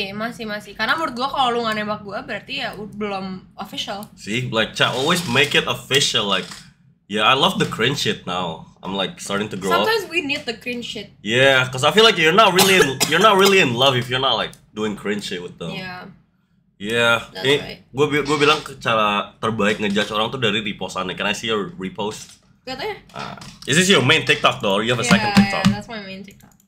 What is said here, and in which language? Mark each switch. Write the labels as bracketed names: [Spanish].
[Indonesian] Masih. Karena menurut gue kalau lu gak nembak gue berarti ya belum official. [English] See, like always make it official. Like, yeah, I love the cringe shit now. I'm like starting to grow up. Sometimes we need the cringe shit. Yeah, because I feel like you're not really in love if you're not like doing cringe shit with them. Yeah. Yeah. That's right. [Indonesian] Gue bilang cara terbaik ngejudge orang tuh dari repostannya. [English] Can I see your repost? [Indonesian] Katanya. [English] Is this your main TikTok though? Or you have a second TikTok? Yeah, that's my main TikTok.